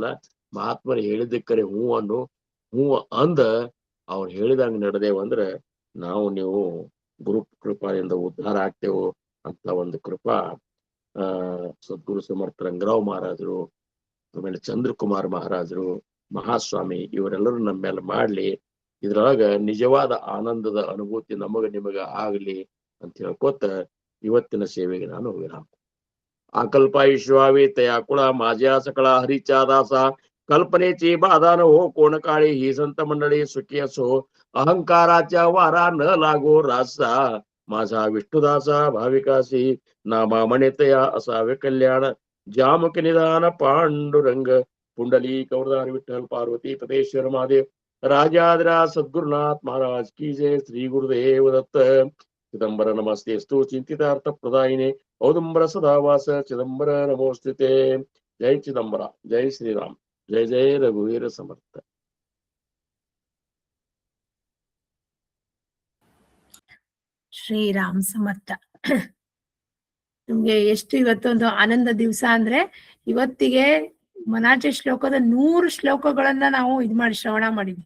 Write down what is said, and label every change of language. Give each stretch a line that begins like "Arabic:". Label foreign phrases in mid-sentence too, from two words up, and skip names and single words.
Kannada: ಮಹಾತ್ಮರು ಹೇಳಿದ್ದಕ್ಕರೆ ಹೂ ಅನ್ನು, ಹೂ ಅಂದ ಅವ್ರು ಹೇಳಿದಂಗ ನಡೆದೇವಂದ್ರ ನಾವು ನೀವು ಗುರು ಕೃಪಾದಿಂದ ಉದ್ಧಾರ ಆಗ್ತೇವು ಅಂತ ಒಂದು ಕೃಪಾ ಸದ್ಗುರು ಸಮರ್ಥ ರಂಗರಾವ್ ಮಹಾರಾಜರು, ಆಮೇಲೆ ಚಂದ್ರಕುಮಾರ್ ಮಹಾರಾಜರು, ಮಹಾಸ್ವಾಮಿ ಇವರೆಲ್ಲರೂ ನಮ್ಮ ಮೇಲೆ ಮಾಡ್ಲಿ. ಇದ್ರೊಳಗ ನಿಜವಾದ ಆನಂದದ ಅನುಭೂತಿ ನಮಗ ನಿಮಗ ಆಗ್ಲಿ ಅಂತ ಹೇಳ್ಕೊತ ಇವತ್ತಿನ ಸೇವೆಗೆ ನಾನು ವಿರಾಮ.
Marathi: आकल्पायुष्वावे तया कुळा माझ्या सकळा हरीच्या दासा कल्पनेची बाधा न हो कोण काळी ही संत मंडळी सुखी असो अहंकाराच्या वारा न लागो रासा माझा विष्णुदासा भाविकासी नामा म्हणेतया असावे कल्याण जामक निदान पांडुरंग पुंडली कवरदार विठ्ठल पार्वती पतेश्वर महादेव राजाद्रा सद्गुरुनाथ महाराज की जय. श्री गुरुदेव दत्त.
Sanskrit: चिदंबर नमस्तेस्तु चिंतितार्थ प्रदायिने औदुंबर सदावास चिदंबर नमोस्तुते.
Marathi: जय चिदंबर, जय श्रीराम, जय जय रघुवीर समर्थ.
Kannada: ಶ್ರೀರಾಮ್ ಸಮರ್ಥ. ನಿಮ್ಗೆ ಎಷ್ಟು ಇವತ್ತೊಂದು ಆನಂದ ದಿವಸ ಅಂದ್ರೆ ಇವತ್ತಿಗೆ ಮನಾಚೆ ಶ್ಲೋಕದ 100 ಶ್ಲೋಕಗಳನ್ನ ನಾವು ಮಾಡಿ ಶ್ರವಣ ಮಾಡಿದ್ವಿ.